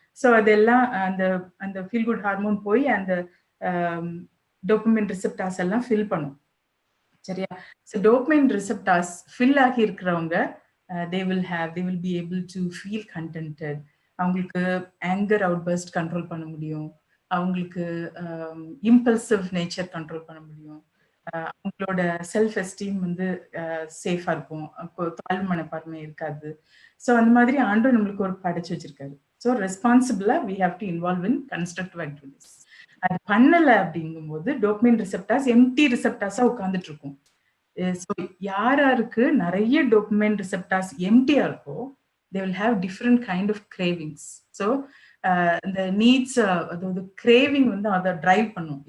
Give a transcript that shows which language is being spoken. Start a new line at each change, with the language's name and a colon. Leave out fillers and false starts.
Tamil: So அதெல்லாம் அந்த feel good hormone போய் அந்த dopamine receptors எல்லாம் fill பண்ணும், சரியா?
English: So dopamine receptors fill
Tamil: ஆகி இருக்கிறவங்க
English: they will be able to feel contented.
Tamil: அவங்களுக்கு ஆங்கர் அவுட்பர்ஸ்ட் கண்ட்ரோல் பண்ண முடியும், அவங்களுக்கு இம்பல்சிவ் நேச்சர் கண்ட்ரோல் பண்ண முடியும், அவங்களோட செல்ஃப் எஸ்டீம் வந்து சேஃபா இருக்கும், தாழ்வு மனப்பான்மை இருக்காது. ஸோ அந்த மாதிரி ஆண்டவர் நம்மளுக்கு ஒரு படைச்சு வச்சிருக்காரு. So ரெஸ்பான்சிபிளா
English: we have to involve in constructive activities.
Tamil: அது பண்ணல அப்படிங்கும்போது டோபமைன் ரிசெப்டார்ஸ் எம்டி ரிசெப்டார்ஸா உட்கார்ந்துட்டு இருக்கும். ஸோ யாருக்கு நிறைய டோபமைன் ரிசெப்டார்ஸ் எம்டியா இருக்கோ
English: they will have different kind of cravings.
Tamil: So the needs, அதாவது கிரேவிங் வந்து அதை டிரைவ் பண்ணும்.